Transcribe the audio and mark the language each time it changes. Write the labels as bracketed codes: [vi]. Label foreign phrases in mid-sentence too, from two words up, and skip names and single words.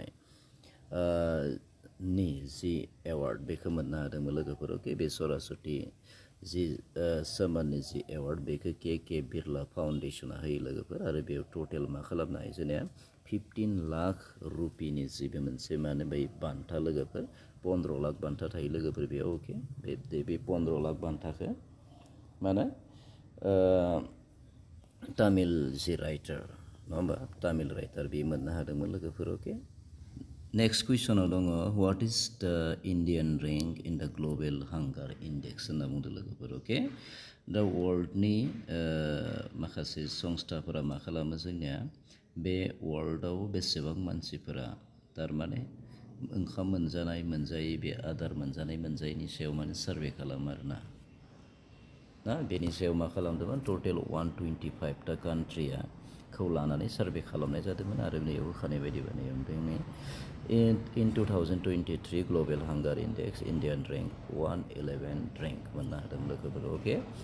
[brx] नि जि एवार्ड बेखौ मोननो हादोंमोन लोगोफोर अके बे सरस्वती जि सम्माननि जि एवार्ड बेखौ [en] K Birla Foundation [brx] होयो लोगोफोर आरो बेयाव टटेल मा खालामनो हायो जोंनिया 15 लाख रुपिनि जि बे मोनसे बै बान्था लोगोफोर 15 लाख बान्था थायो लोगोफोर बेयाव अके बे 15 लाख बान्थाखौ तामिल जि राइटार नङा होमबा [en] Tamil writer [brx] बे मोननो हादोंमोन लोगोफोर अके [en] next question [brx] दङ [en] what is the Indian rank in the Global Hunger Index [brx] होनना बुंदों लोगोफोर अके दा वर्ल्डनि माखासे संस्थाफोरा मा खालामो जोंनिया बे वर्ल्डआव बेसेबां मानसिफोरा थारमाने ओंखाम मोनजानाय मोनजायै बे आदार मोनजानाय मोनजायैनि सायाव सार्भे खालामो आरोना ना बेनि सायाव मा खालामदोंमोन टटेल 125टा कान्ट्रिखौ लानानै सार्भे खालामनाय जादोंमोन आरो बेयाव होखानाय बायदिबा नैबे [en] in 2023 Global Hunger Index Indian rank 111 rank [brx] मोननो हादों लोगोफोर अके